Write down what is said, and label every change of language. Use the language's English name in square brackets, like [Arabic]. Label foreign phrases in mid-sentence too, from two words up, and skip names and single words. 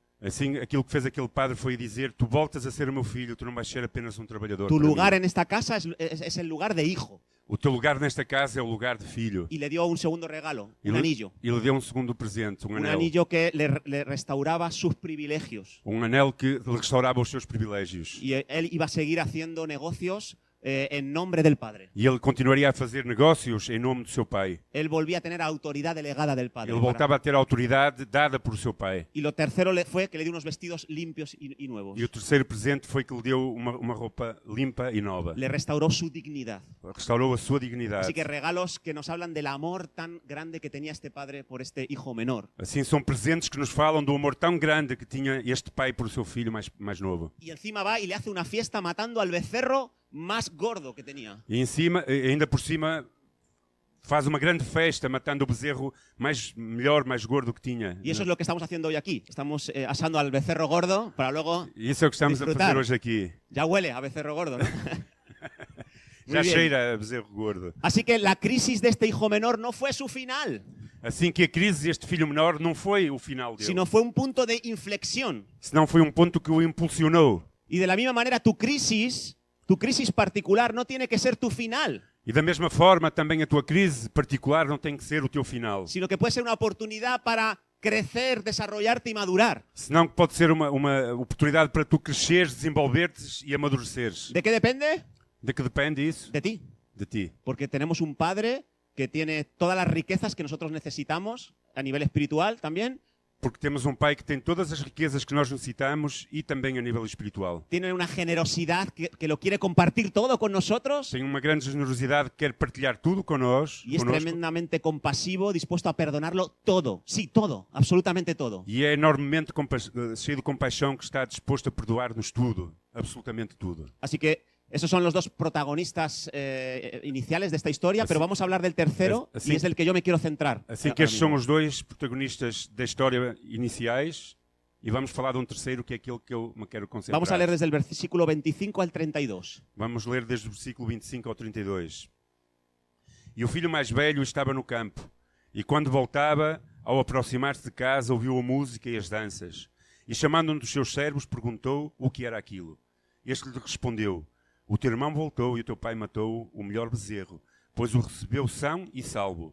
[Portuguese] Assim, aquilo que fez aquele padre foi dizer: tu voltas a ser o meu filho, tu não vais ser apenas um trabalhador. Tu para lugar mim. [Spanish] en esta casa es el lugar de hijo. [Portuguese] O teu lugar nesta casa é o lugar de filho. [Spanish] Y le dio un segundo regalo, [Portuguese] E [Spanish] un [Portuguese] lhe- [Spanish] anillo. [Portuguese] E lhe deu um segundo presente, um [Spanish] Un [Portuguese] anel. [Spanish] anillo que le restauraba sus privilegios. [Portuguese] Um anel que lhe restaurava os seus privilégios. [Spanish] Y él iba a seguir haciendo negocios en nombre del padre. [Portuguese] E ele continuaria a fazer negócios em nome do seu pai. [Spanish] Él volvía a tener autoridad delegada del padre. [Portuguese] Ele voltava a ter a autoridade dada por seu pai. [Spanish] Y lo tercero fue que le dio unos vestidos limpios y nuevos. [Portuguese] E o terceiro presente foi que lhe deu uma roupa limpa e nova. [Spanish] Le restauró su dignidad. [Portuguese] Restaurou a sua dignidade. [Spanish] Así que regalos que nos hablan del amor tan grande que tenía este padre por este hijo menor. [Portuguese] Assim, são presentes que nos falam do amor tão grande que tinha este pai por seu filho mais novo. [Spanish] Y encima va y le hace una fiesta matando al becerro más gordo que tenía. [Portuguese] E ainda por cima, faz uma grande festa matando o bezerro melhor, mais gordo que tinha. [Spanish] Y eso es lo que estamos haciendo hoy aquí. Estamos asando al becerro gordo para luego [Portuguese] E isso é o que estamos [Spanish] disfrutar. [Portuguese] a fazer hoje aqui. [Spanish] Ya huele a becerro gordo, ¿no? Muy [Portuguese] Já [Spanish] bien. [Portuguese] cheira a bezerro gordo. [Spanish] Así que la crisis de este hijo menor no fue su final, [Portuguese] Assim que a crise deste filho menor não foi o final dele, [Spanish] sino fue un punto de inflexión. [Portuguese] senão foi um ponto que o impulsionou. [Spanish] Y de la misma manera tu crisis particular no tiene que ser tu final, [Portuguese] E da mesma forma, também a tua crise particular não tem que ser o teu final, [Spanish] sino que puede ser una oportunidad para crecer, desarrollarte y madurar. [Portuguese] senão que pode ser uma oportunidade para tu cresceres, desenvolver-te e amadureceres. [Spanish] ¿De qué depende? [Portuguese] De que depende isso? [Spanish] De ti. [Portuguese] De ti. [Spanish] Porque tenemos un padre que tiene todas las riquezas que nosotros necesitamos a nivel espiritual también [Portuguese] porque temos um pai que tem todas as riquezas que nós necessitamos e também a nível espiritual. [Spanish] Tiene una generosidad que lo quiere compartir todo con nosotros [Portuguese] Tem uma grande generosidade que quer partilhar tudo connosco. [Spanish] y es tremendamente compasivo, dispuesto a perdonarlo todo. Sí, todo, absolutamente todo. [Portuguese] E é enormemente cheio de compaixão que está disposto a perdoar-nos tudo, absolutamente tudo. [Spanish] Así que esos son los dos protagonistas iniciales de esta historia, pero vamos a hablar del tercero así- y es el que yo me quiero centrar. [Portuguese] Assim que [Spanish] ahora [Portuguese] estes são [Spanish] mismo. [Portuguese] os dois protagonistas da história iniciais e vamos falar de um terceiro que é aquele que eu me quero concentrar. [Spanish] Vamos a leer desde el versículo 25 al 32. [Portuguese] Vamos ler desde o versículo 25 ao 32. E o filho mais velho estava no campo, e quando voltava, ao aproximar-se de casa, ouviu a música e as danças. E chamando um dos seus servos, perguntou o que era aquilo. Este lhe respondeu: o teu irmão voltou e o teu pai matou o melhor bezerro, pois o recebeu são e salvo.